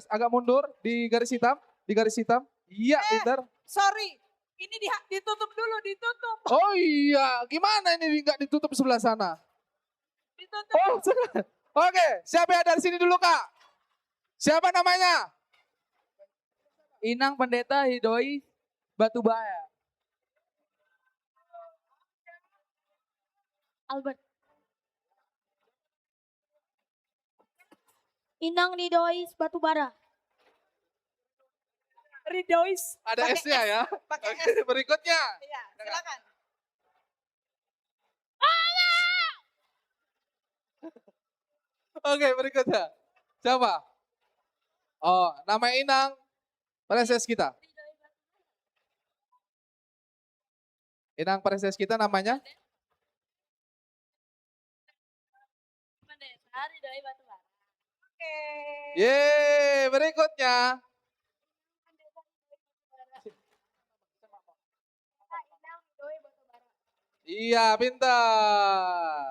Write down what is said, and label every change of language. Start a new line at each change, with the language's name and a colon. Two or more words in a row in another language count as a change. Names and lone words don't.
Indonesian: Agak mundur di garis hitam. Iya, pintar. Sorry, ini ditutup dulu, ditutup. Oh iya, gimana ini nggak ditutup sebelah sana? Ditutup. Oh, oke, siapa yang dari sini dulu, Kak? Siapa namanya? Inang Pendeta Hidoi Batubara. Albert. Inang Ridois Batubara. Ridois. Ada S-nya ya. Pakai Oke, berikutnya. Iya, silakan. Oke, berikutnya. Siapa? Oh, nama Inang Pareses kita. Inang Pareses kita namanya? Pendeta Ridhoi Batubara. Oke. Yeay, berikutnya. Iya, pintar.